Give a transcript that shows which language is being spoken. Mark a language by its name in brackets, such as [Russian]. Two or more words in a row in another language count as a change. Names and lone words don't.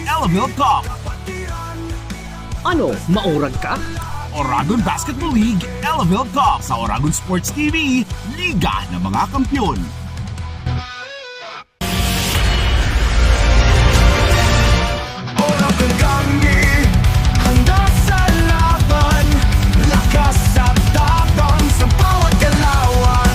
[Bikol] Elavil Cup. Ano, maurag ka? [Filipino] Oragon Basketball League Elavil Cup sa Oragon Sports TV, Liga ng mga Kampyon. Oragon kami, handa sa laban, lakas at tapang sa bawat galawan.